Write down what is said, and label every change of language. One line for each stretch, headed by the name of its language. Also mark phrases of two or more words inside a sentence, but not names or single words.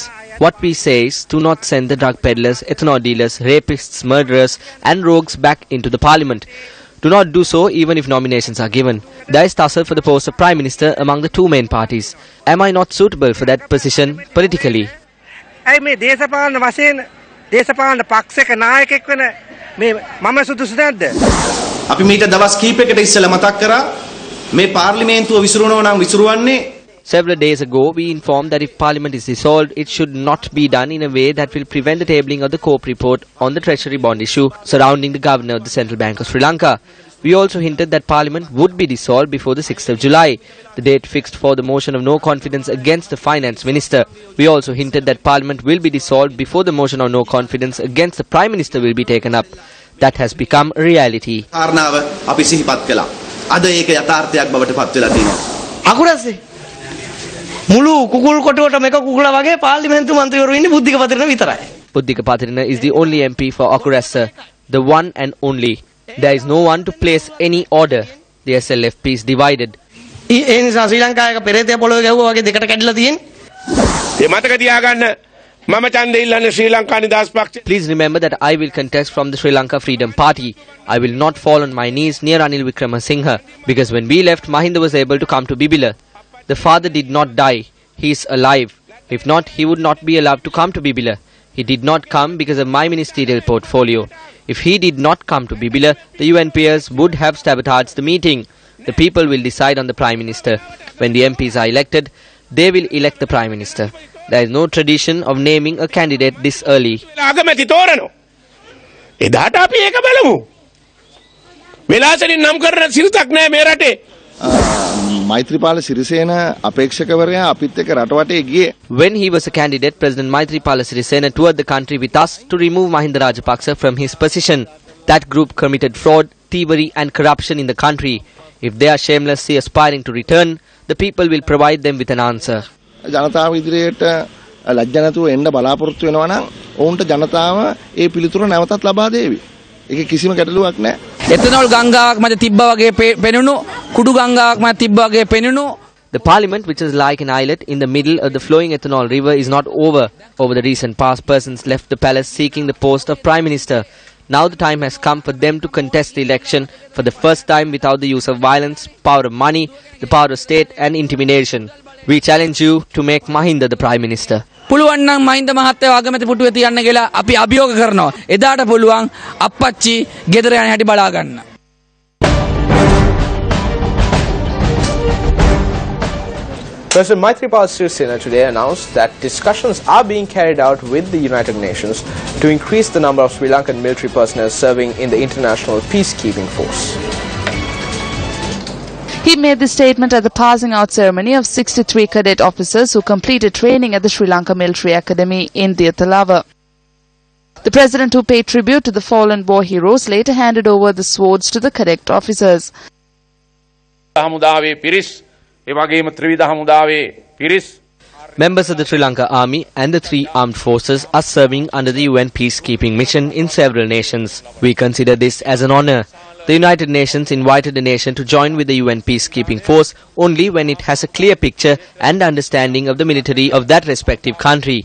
English: What we say is, do not send the drug peddlers, ethanol dealers, rapists, murderers and rogues back into the Parliament. Do not do so even if nominations are given. There is tussle for the post of Prime Minister among the two main parties. Am I not suitable for that position politically?
Sinhala: අපි මීට දවස් කීපයකට ඉස්සෙල්ලා මතක් කරා මේ පාර්ලිමේන්තුව විසිරුණා නම් විසිරුවන්නේ.
English: Several days ago, we informed that if Parliament is dissolved, it should not be done in a way that will prevent the tabling of the COPE report on the Treasury bond issue surrounding the Governor of the Central Bank of Sri Lanka. We also hinted that Parliament would be dissolved before the 6th of July, the date fixed for the motion of no confidence against the Finance Minister. We also hinted that Parliament will be dissolved before the motion of no confidence against the Prime Minister will be taken up. That has become a reality.
Sinhala: කාරණාව අපි සිහිපත් කළා. අද ඒක යථාර්ථයක් බවට පත් වෙලා තියෙනවා. අකුරස්සේ මුළු කුකුල් කොටුවට මේක කුකුලා වගේ පාර්ලිමේන්තු මන්ත්‍රීවරු ඉන්නේ බුද්ධික පතිරණ විතරයි.
English: Buddhika Patirina is the only MP for Akurasa, the one and only. There is no one to place any order. The SLFP is divided.
Sinhala: ඒ නිසා ශ්‍රී ලංකාවේ පෙරේතය පොළොවේ ගැහුවා වගේ දෙකට කැඩිලා තියෙන්නේ. ඒ මතක තියාගන්න මම ඡන්දෙ ඉල්ලන්නේ ශ්‍රී ලංකා නිදහස් පක්ෂ.
English: Please remember that I will contest from the Sri Lanka Freedom Party. I will not fall on my knees near Ranil Wickremesinghe, because when we left, Mahinda was able to come to Bibila. The father did not die. He is alive. If not, he would not be allowed to come to Bibila. He did not come because of my ministerial portfolio. If he did not come to Bibila, the UNPers would have sabotaged the meeting. The people will decide on the Prime Minister. When the MPs are elected, they will elect the Prime Minister. There is no tradition of naming a candidate this early.
Sinhala: අගමැති තෝරනවා. එදාට අපි ඒක බලමු. වෙලාසලින් නම් කරන සිරිතක් නැහැ මේ රටේ. මෛත්‍රීපාල සිරිසේන අපේක්ෂකවරයා අපිත් එක්ක රට වටේ ගියේ.
English: When he was a candidate, President Maithripala Sirisena toured the country with us to remove Mahinda Rajapaksa from his position. That group committed fraud, thievery and corruption in the country. If they are shamelessly aspiring to return, the people will provide them with an answer.
Sinhala: ජනතාව ඉදිරියට ලැජ්ජ නැතුව එන්න බලාපොරොත්තු වෙනවා නම් ඔවුන්ට ජනතාව ඒ පිළිතුර නැවතත් ලබා දෙවි. ඒක කිසිම ගැටලුවක් නැහැ. එතනෝල් ගංගාවක් මැද තිබ්බා වගේ පෙනුණු කුඩු ගංගාවක් මැද තිබ්බා වගේ පෙනුණු.
English: The parliament, which is like an islet in the middle of the flowing ethanol river, is not over. Over the recent past, persons left the palace seeking the post of Prime Minister. Now the time has come for them to contest the election for the first time without the use of violence, power of money, the power of state and intimidation. We challenge you to make Mahinda the Prime Minister.
Sinhala: පුළුවන් නම් මහින්ද මහත්තයා අගමැති පුටුවේ තියන්න කියලා අපි අභියෝග කරනවා. එදාට පුළුවන් අප්පච්චි ගෙදර යන හැටි බලා ගන්න.
English: President Maithripala Sirisena today announced that discussions are being carried out with the United Nations to increase the number of Sri Lankan military personnel serving in the international peacekeeping force. He made the statement at the passing out ceremony of 63 cadet officers who completed training at the Sri Lanka Military Academy in Diathalava. The president, who paid tribute to the fallen war heroes, later handed over the swords to the cadet officers.
Sinhala: හමුදාවේ පිරිස් ඒ වගේම ත්‍රිවිධ හමුදාවේ පිරිස්
English: Members of the Sri Lanka Army and the three armed forces are serving under the UN peacekeeping mission in several nations. We consider this as an honor. The United Nations invited the nation to join with the UN peacekeeping force only when it has a clear picture and understanding of the military of that respective country.